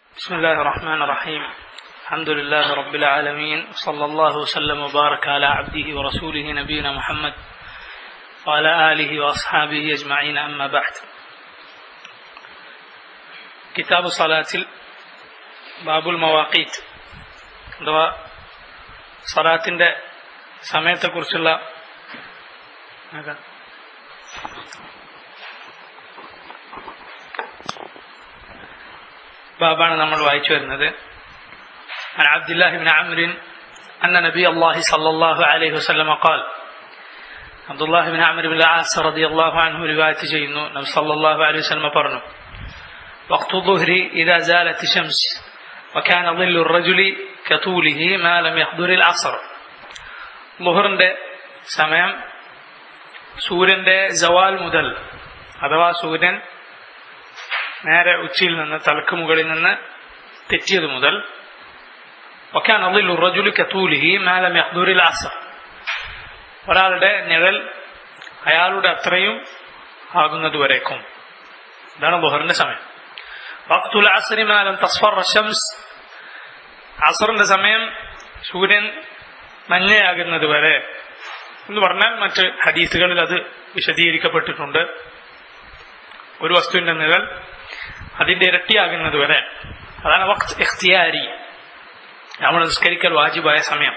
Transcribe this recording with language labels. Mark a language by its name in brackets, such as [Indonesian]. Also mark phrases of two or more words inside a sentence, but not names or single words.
[Arabic] بسم الله الرحمن الرحيم الحمد لله رب العالمين صلى الله وسلم وبارك على عبده ورسوله نبينا محمد وعلى آله وأصحابه أجمعين أما بعد كتاب صلاة باب المواقيت [Malayalam] അഥവാ സലാത്തിന്റെ സമയത്തെക്കുറിച്ചുള്ള ബാബാണ് നമ്മൾ വായിച്ചു വരുന്നത്. [Arabic] عن عبد الله بن عمرو أن نبي الله صلى الله عليه وسلم قال عبد الله بن عمرو بن العاص رضي الله عنه رواية [Malayalam] ചെയ്യുന്നു നബി [Arabic] صلى الله عليه وسلم പറഞ്ഞു وقت الظهر إذا زالت الشمس وكان ظل الرجل كطوله ما لم يحضر العصر. [Malayalam] ളുഹറിന്റെ സമയം സൂര്യന്റെ സവാൽ മുതൽ അഥവാ സൂര്യൻ നേരെ ഉച്ചയിൽ നിന്ന് തലക്ക് മുകളിൽ നിന്ന് തെറ്റിയത് മുതൽ [Arabic] وكان ظل الرجل كطوله ما لم يحضر العصر. [Malayalam] ഒരാളുടെ നിഴൽ അയാളുടെ അത്രയും ആകുന്നതുവരേക്കും. ഇതാണ് ളുഹറിന്റെ സമയം. [Arabic] وقت العصر ما لم تصفر الشمس. [Malayalam] അസറിന്റെ സമയം സൂര്യൻ മഞ്ഞയാകുന്നത് വരെ എന്ന് പറഞ്ഞാൽ മറ്റ് ഹദീസുകളിൽ അത് വിശദീകരിക്കപ്പെട്ടിട്ടുണ്ട്. ഒരു വസ്തുവിന്റെ നിഴൽ അതിന്റെ ഇരട്ടിയാകുന്നത് വരെ. അതാണ് [Arabic] وقت اختياري, [Malayalam] നമ്മൾ നിസ്കരിക്കൽ വാജിബായ സമയം.